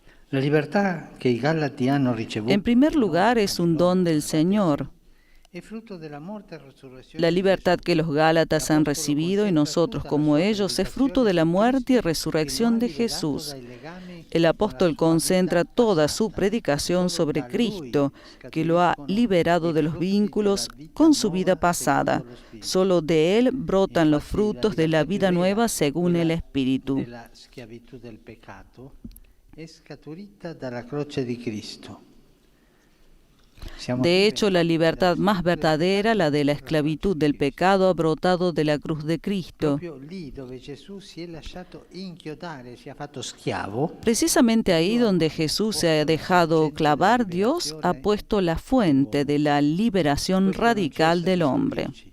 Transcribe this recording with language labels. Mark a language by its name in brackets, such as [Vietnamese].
[Italian] La libertà che i Galati hanno ricevuto [Spanish] En primer lugar, es un don del Señor. [Italian] è frutto della morte e resurrezione. [Spanish] La libertad que los Gálatas han recibido y nosotros como ellos es fruto de la muerte y resurrección de Jesús. El apóstol concentra toda su predicación sobre Cristo, que lo ha liberado de los vínculos con su vida pasada. Solo de Él brotan los frutos de la vida nueva según el Espíritu. [Italian] La schiavitù del peccato è scaturita dalla croce di Cristo. [Spanish] De hecho, la libertad más verdadera, la de la esclavitud del pecado, ha brotado de la cruz de Cristo. [Italian] Proprio lì dove Gesù si è lasciato inchiodare, si è fatto schiavo, [Spanish] Precisamente ahí donde Jesús se ha dejado clavar, Dios ha puesto la fuente de la liberación radical del hombre.